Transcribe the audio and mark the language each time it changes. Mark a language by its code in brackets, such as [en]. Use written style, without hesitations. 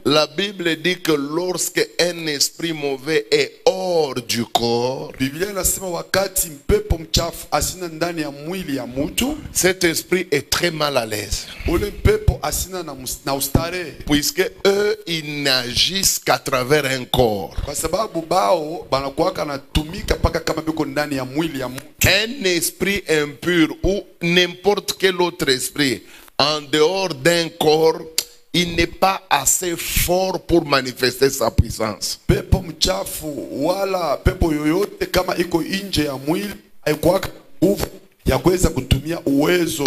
[fr] la Bible dit que lorsque un esprit mauvais est hors du corps, [sw] Biblia inasema wakati mpepo mchafu asina ndani ya mwili ya mutu, [fr] cet esprit est très mal à l'aise. [sw] ule mpepo asina na ustare, [fr] Puisque eux, ils n'agissent qu'à travers un corps. [sw] kwa sababu bao banakuwaka natumika paka kama biko ndani ya mwili ya mutu. [fr] Un esprit impur ou n'importe quel autre esprit en dehors d'un corps, il n'est pas assez fort pour manifester sa puissance. [sw] Pepo mchafu wala pepo yoyote kama iko nje ya mwili haikuwaka nguvu ya kuweza kutumia uwezo.